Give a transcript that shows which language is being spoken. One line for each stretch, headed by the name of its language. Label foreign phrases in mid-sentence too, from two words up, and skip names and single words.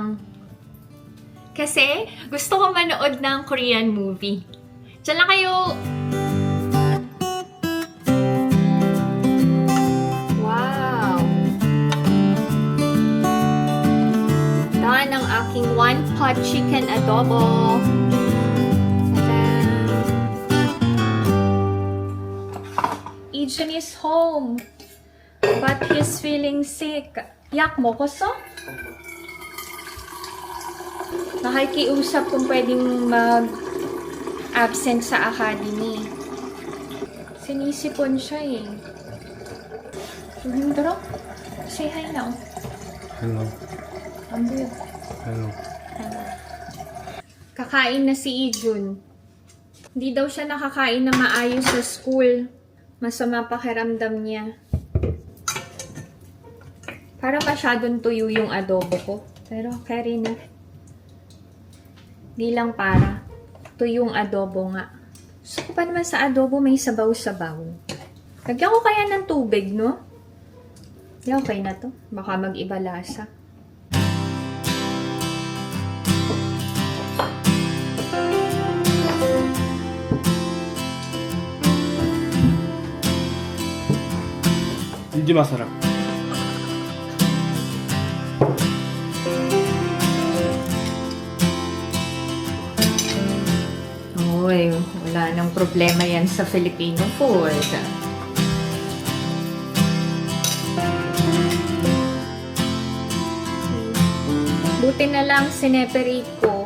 Filipino: Kasi gusto ko manood ng
English: Korean movie.
Filipino: Diyan lang kayo! Wow! Done ang aking
English: one-pot chicken
Filipino: adobo.
English: Ta-da! Ijun is home. But he's feeling sick.
Korean: 약 먹었어?
Filipino: Nakikiusap kung pwedeng mag-absent sa academy. Sinisipon siya eh. 힘들어?
English: Say hi now. Hello.
Korean: 안 보여.
English: Hello.
Filipino: Kakain na si Ijun. Hindi daw siya nakakain na maayos sa school. Masama pakiramdam niya. Para masyadong tuyo yung adobo ko. Pero carry na. Di lang para. Ito yung adobo nga. So, pa naman sa adobo may sabaw-sabaw. Lagyan ko kaya ng tubig, no? Okay na to. Baka mag-iba lasa.
Korean: 이제 마사라.
Filipino: Uy, wala nang problema yan sa Filipino food. Buti na lang sineperate ko.